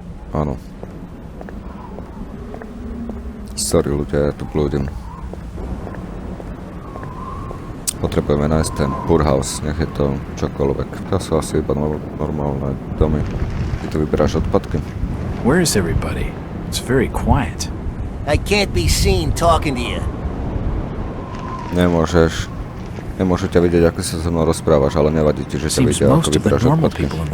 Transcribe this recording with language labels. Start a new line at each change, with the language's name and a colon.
Slovak: Áno. Sorry ľudia, ja tu blúdim. Potrebujeme nájsť ten poorhouse, nech je to čokoľvek. To sú asi iba normálne domy. Ty tu vyberáš odpadky.
English: Where is everybody? It's very quiet. I can't be seen talking to you.
Slovak: Nemôžu ťa vidieť, ako sa so mnou rozprávaš, ale nevadí ti, že ťa vidia, ako vyberáš odpadky.